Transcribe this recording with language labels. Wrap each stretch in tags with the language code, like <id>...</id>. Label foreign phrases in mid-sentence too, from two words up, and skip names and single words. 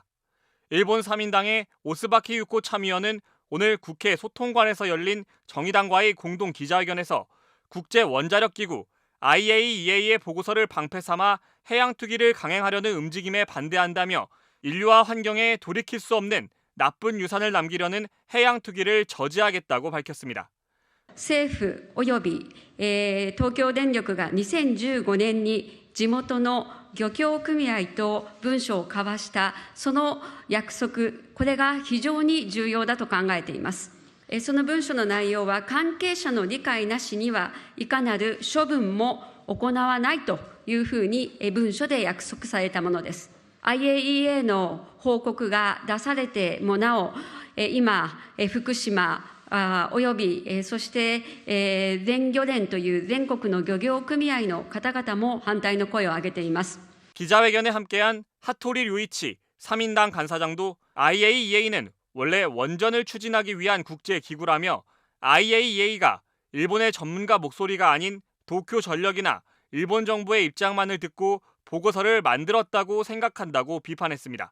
<ko>일본 3인당의 오스바키 유코 참의원은 오늘 국회 소통관에서 열린 정의당과의 공동 기자회견에서 국제원자력기구 IAEA의 보고서를 방패 삼아 해양 투기를 강행하려는 움직임에 반대한다며 인류와 환경에 돌이킬 수 없는 나쁜 유산을 남기려는 해양 투기를 저지하겠다고 밝혔습니다.</ko> <ja>政府及び、東京電力が2015年に地元の漁協組合と文書を交わしたその約束、これが非常に重要だと考えています。その文書の内容は関係者の理解なしにはいかなる処分も行わないというふうに文書で約束されたものです。IAEA の報告が出されてもなお、今、福島および、そして、全漁連という全国の漁業組合の方々も反対の声を上げています。</ja> <ko>기자회견에 함께한 하토리 류이치 3인당 간사장도 IAEA는 원래 원전을 추진하기 위한 국제기구라며 IAEA가 일본의 전문가 목소리가 아닌 도쿄전력이나 일본 정부의 입장만을 듣고 보고서를 만들었다고 생각한다고 비판했습니다.</ko>